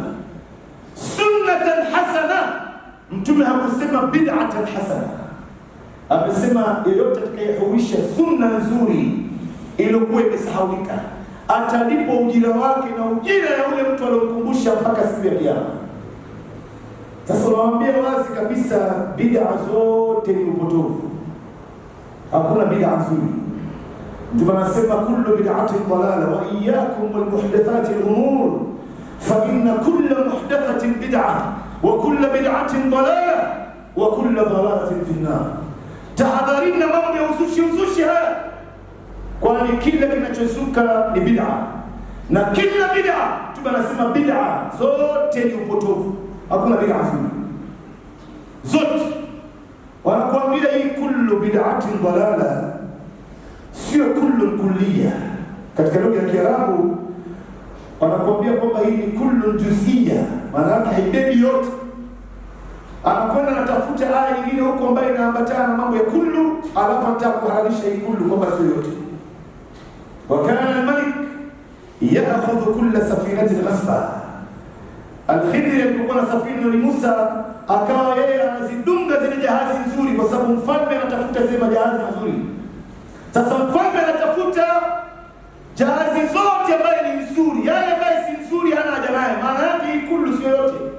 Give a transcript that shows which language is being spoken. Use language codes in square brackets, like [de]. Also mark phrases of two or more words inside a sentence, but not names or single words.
[ar] سنة حسنة, [sw] Mtume hakusema [ar] بدعة حسنة, [sw] amesema yeyote atakayehuisha sunna nzuri iliyokuwa imesahaulika atalipwa ujira wake na ujira ya ule mtu aliyomkumbusha mpaka siku ya Kiyama. Sasa nawaambia wazi kabisa, bid'a zote ni upotofu, hakuna bid'a nzuri. Ndio anasema [ar] كل بدعة ضلالة وإياكم والمحدثات الأمور فإن كل محدثة بدعة وكل بدعة ضلالة وكل ضلالة في النار. [sw] Tahadharini na mambo ya uzushi haya, kwani kila kinachozuka ni bid'a, na kila bid'a tunasema bid'a zote ni upotofu, hakuna bid'a nzuri zote. Wanakuambia hii [ar] كل بدعة ضلالة, [sw] sio [ar] كل كلية. [sw] Katika lugha ya Kiarabu wanakuambia kwamba hii ni [ar] كل جزئية, [sw] maana yake haibebi yote. Anakwenda anatafuta aya nyingine huko ambayo inaambatana na mambo ya kullu, alafu atakuhalalisha hii kullu kwamba sio yote. [ar] وكان الملك يأخذ كل سفينة غصبا. [sw] Al-Khidr alikuwa na safina ni Musa, akawa yeye anazidunga zile jahazi nzuri, kwa sababu mfalme anatafuta zile majahazi nzuri. Sasa mfalme anatafuta jahazi zote ambazo ni nzuri, yale ambayo si nzuri hana haja naye, maana yake hii kullu sio yote.